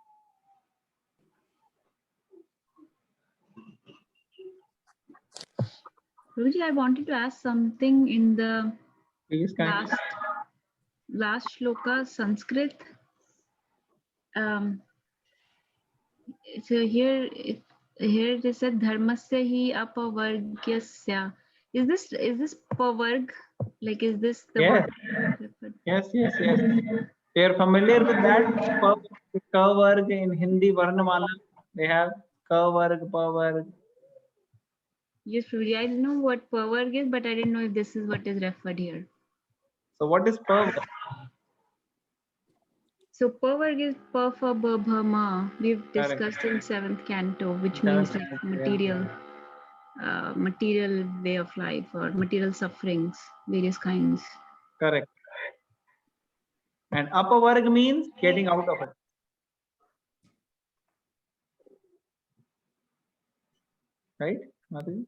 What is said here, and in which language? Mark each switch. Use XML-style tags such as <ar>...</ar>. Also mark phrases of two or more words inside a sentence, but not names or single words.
<en>Guruji, I wanted to ask something in the Please connect. last shloka, Sanskrit. So here it is said</en> <sa>धर्मस्य ह्यापवर्ग्यस्य.</sa> <en>Is this pavarg? Like, is this the Yes. word? Yes. They are familiar with that.</en> <hi>Ka varg</hi> <en>in Hindi Varnamala. They have</en> <hi>ka varg, pa varg.</hi> <en>Yes, Guruji, I know what pavarg is, but I didn't know if this is what is referred here. So what is</en> <hi>pa varg?</hi> <en>So pavarg is</en> <hi>pa fa ba bha ma.</hi> <en>We've Correct. discussed in 7th canto, which means Seventh like canto, material way of life or material sufferings, various kinds. Correct. And upper varg means getting out of it. Right, Madhavi?</en>